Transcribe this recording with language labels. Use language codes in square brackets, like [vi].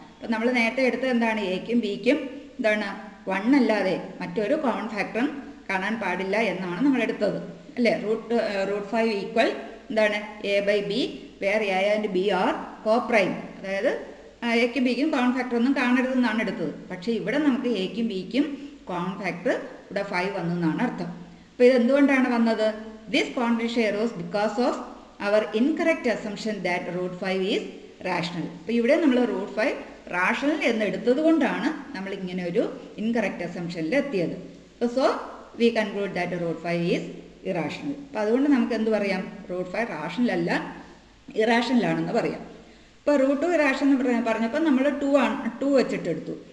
[ml] അപ്പോൾ നമ്മൾ നേരത്തെ എടുത്തത് എന്താണ്, എക്കും ബിക്കും എന്താണ് 1 അല്ലാതെ മറ്റൊരു കോമൺ ഫാക്ടറും കാണാൻ പാടില്ല എന്നാണ് നമ്മൾ എടുത്തത് അല്ലേ. [en] Root 5 equal എന്താണ് A by B, where A and B are coprime. [ml] അതായത് എക്കും ബിക്കും കോമൺ ഫാക്ടർ ഒന്നും കാണരുതെന്നാണ് എടുത്തത്. പക്ഷേ ഇവിടെ നമുക്ക് എക്കും ബിക്കും കോമൺ ഫാക്ടർ ഇവിടെ 5 വന്നെന്നാണ് അർത്ഥം. അപ്പോൾ ഇത് എന്തുകൊണ്ടാണ് വന്നത്? [en] This contradiction arose because of our incorrect assumption that root 5 is rational. [ml] അപ്പോൾ ഇവിടെ നമ്മൾ റൂട്ട് 5 റാഷണൽ എന്ന് എടുത്തത് കൊണ്ടാണ് നമ്മൾ ഇങ്ങനെ ഒരു ഇൻകറക്റ്റ് അസംഷനിൽ എത്തിയത്. [en] So we conclude that root 5 is irrational. [ml] അപ്പോൾ അതുകൊണ്ട് നമുക്ക് എന്ത് പറയാം, റൂട്ട് 5 റാഷണൽ അല്ല, ഇറാഷണലാണെന്ന് പറയാം. ഇപ്പോൾ റൂട്ട് 2 ഇറാഷണൽ പറഞ്ഞപ്പോൾ നമ്മൾ 2 വെച്ചിട്ടെടുത്തു.